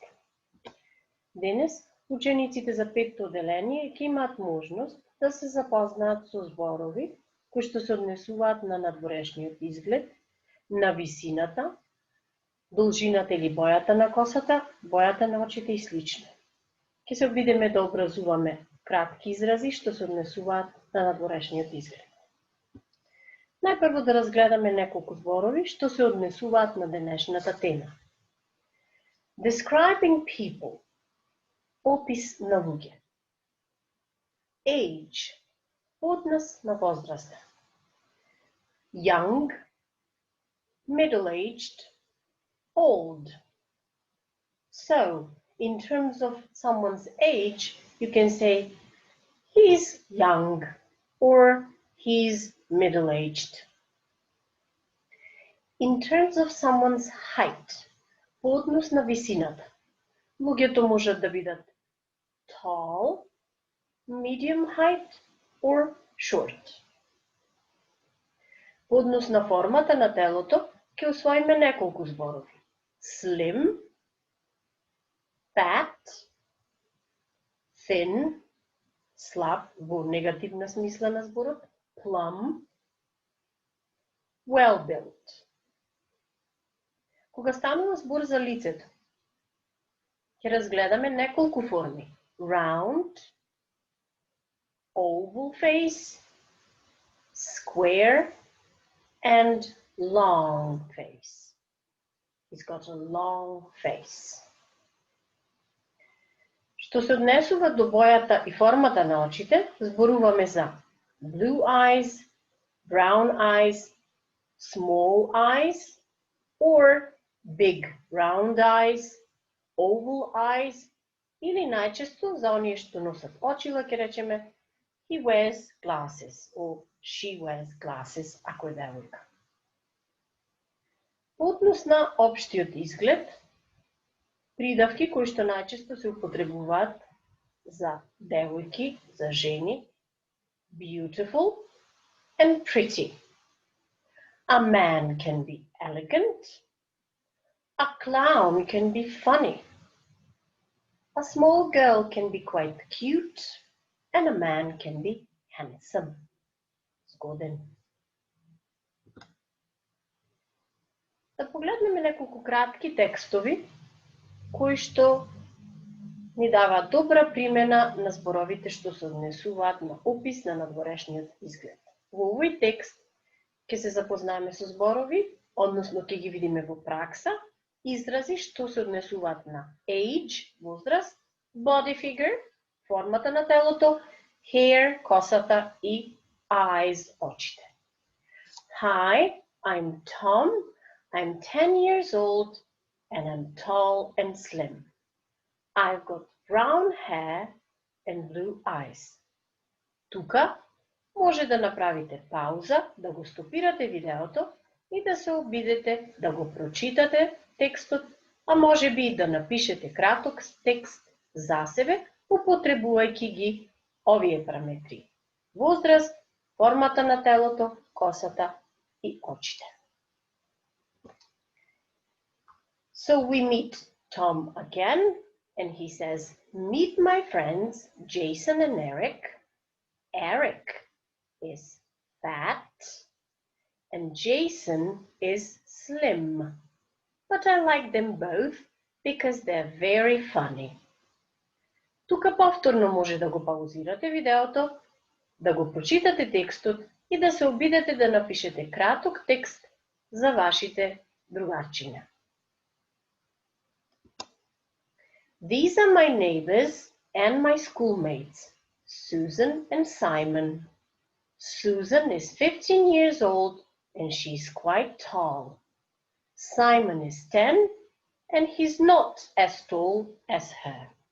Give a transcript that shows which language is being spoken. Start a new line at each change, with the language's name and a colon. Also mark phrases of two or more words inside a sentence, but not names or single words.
Macedonian: Денес учениците за петто одделение ќе имаат можност да се запознаат со зборови кои што се однесуваат на надворешниот изглед, на висината, должината или бојата на косата, бојата на очите и слично. Ќе се обидеме да образуваме кратки изрази што се однесуваат на надворешниот изглед. Најпрво да разгледаме неколку зборови што се однесуваат на денешната тема.
English: Describing people.
Macedonian: Опис на луѓе. Age. Однос на возраста.
English: Young. Middle-aged. Old. So, in terms of someone's age, you can say he's young or he's middle-aged. In terms of someone's height,
Macedonian: по однос на висината, луѓето можат да бидат
English: tall, medium height or short.
Macedonian: По однос на формата на телото, ќе усвоиме неколку зборови.
English: Slim, fat, thin,
Macedonian: слаб во негативна смисла на зборот,
English: plump, well-built.
Macedonian: Кога станува збор за лицето, ќе разгледаме неколку форми.
English: Round, oval face, square, and long face. He's got a long face.
Macedonian: Што се однесува до бојата и формата на очите, зборуваме за
English: blue eyes, brown eyes, small eyes, or big round eyes, oval eyes,
Macedonian: или најчесто за оние што носат очила ќе речеме
English: he wears glasses or she wears glasses
Macedonian: ако е девојка. По однос на општиот изглед, придавки кои што најчесто се употребуваат за девојки, за жени,
English: beautiful and pretty. A man can be elegant. A clown can be funny. A small girl can be quite cute, and a man can be handsome.
Macedonian: Згоден. Да погледнеме неколку кратки текстови кои што ни даваат добра примена на зборовите што се однесуваат на опис на надворешниот изглед. Во овој текст ќе се запознаеме со зборови, односно ќе ги видиме во пракса, изрази што се однесуваат на age, возраст,
English: body figure,
Macedonian: формата на телото, hair, косата и eyes, очите.
English: Hi, I'm Tom. I'm 10 years old and I'm tall and slim. I've got brown hair and blue eyes.
Macedonian: Тука може да направите пауза, да го стопирате видеото и да се обидете да го прочитате текстот, а може би и да напишете краток текст за себе, употребувајќи ги овие параметри: возраст, формата на телото, косата и очите.
English: So we meet Tom again, and he says, "Meet my friends Jason and Eric. Eric is fat, and Jason is slim. But I like them both because they're very funny."
Macedonian: Тука повторно може да го паузирате видеото, да го прочитате текстот и да се обидете да напишете краток текст за вашите другарчиња.
English: These are my neighbors and my schoolmates, Susan and Simon. Susan is 15 years old and she's quite tall. Simon is 10 and he's not as tall as her.